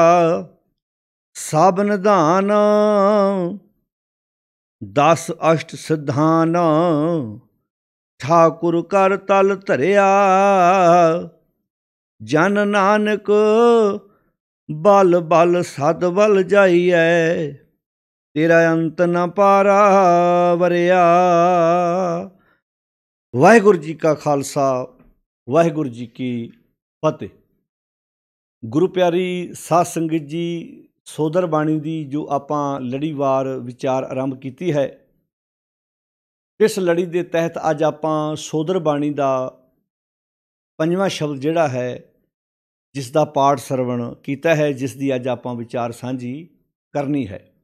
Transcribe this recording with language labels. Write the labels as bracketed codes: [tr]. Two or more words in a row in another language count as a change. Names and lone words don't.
[pa] ਸਭ ਨਿਧਾਨ ਦਸ ਅਸ਼ਟ ਸਿੱਧਾਨ, ਠਾਕੁਰ ਕਰ ਤਲ ਧਰਿਆ। ਜਨ ਨਾਨਕ ਬਲ ਬਲ ਸਦ ਬਲ ਜਾਈਏ, ਤੇਰਾ ਅੰਤ ਨ ਪਾਰਾ ਵਰਿਆ। ਵਾਹਿਗੁਰੂ ਜੀ ਕਾ ਖ਼ਾਲਸਾ, ਵਾਹਿਗੁਰੂ ਜੀ ਕੀ ਫ਼ਤਹਿ। ਗੁਰੂ ਪਿਆਰੀ ਸਾਧ ਸੰਗਤ ਜੀ, ਸੋਦਰ ਬਾਣੀ ਦੀ ਜੋ ਆਪਾਂ ਲੜੀਵਾਰ ਵਿਚਾਰ ਆਰੰਭ ਕੀਤੀ ਹੈ, ਇਸ ਲੜੀ ਦੇ ਤਹਿਤ ਅੱਜ ਆਪਾਂ ਸੋਦਰ ਬਾਣੀ ਦਾ ਪੰਜਵਾਂ ਸ਼ਬਦ ਜਿਹੜਾ ਹੈ, ਜਿਸ ਦਾ ਪਾਠ ਸਰਵਣ ਕੀਤਾ ਹੈ, ਜਿਸ ਦੀ ਅੱਜ ਆਪਾਂ ਵਿਚਾਰ ਸਾਂਝੀ ਕਰਨੀ ਹੈ।